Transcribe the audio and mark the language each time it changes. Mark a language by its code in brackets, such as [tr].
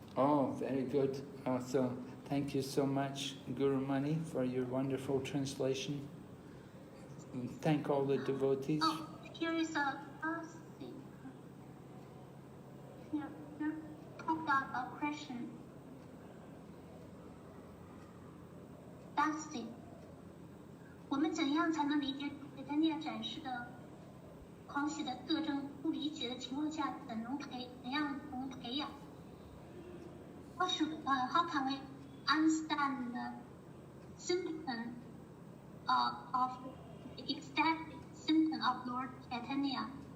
[en] Oh, very good. So thank you so much, Guru Mani, for your wonderful translation. And thank all the devotees. Oh, here is a thing. Here talked about a question. That's it. [zh] 我们怎样才能理解Caitanya展示的狂喜的特征？不理解的情况下，怎样能培养？ [en] How can we understand the symptom of the ecstatic symptom of Lord Caitanya?